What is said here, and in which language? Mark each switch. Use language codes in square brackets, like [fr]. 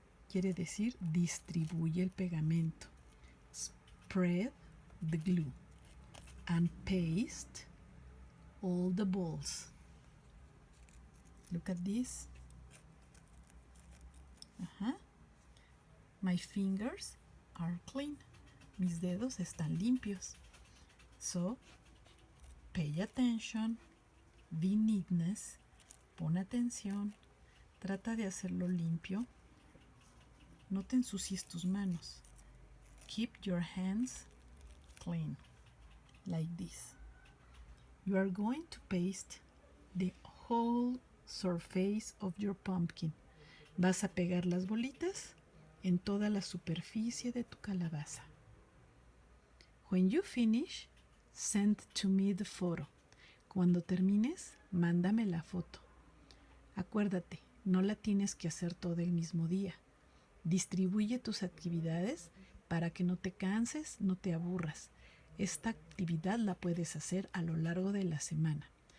[es] Quiere decir distribuye el pegamento. [en] Spread the glue and paste all the balls. Look at this. Ajá. My fingers are clean. [es] Mis dedos están limpios. [en] So, pay attention, be neatness, [es] pon atención, trata de hacerlo limpio. No te ensucies tus manos. [en] Keep your hands clean, like this. You are going to paste the whole surface of your pumpkin. [es] Vas a pegar las bolitas en toda la superficie de tu calabaza. [en] When you finish, send to me the photo. [es] Cuando termines, mándame la foto. Acuérdate, no la tienes que hacer todo el mismo día. Distribuye tus actividades para que no te canses, no te aburras. Esta actividad la puedes hacer a lo largo de la semana.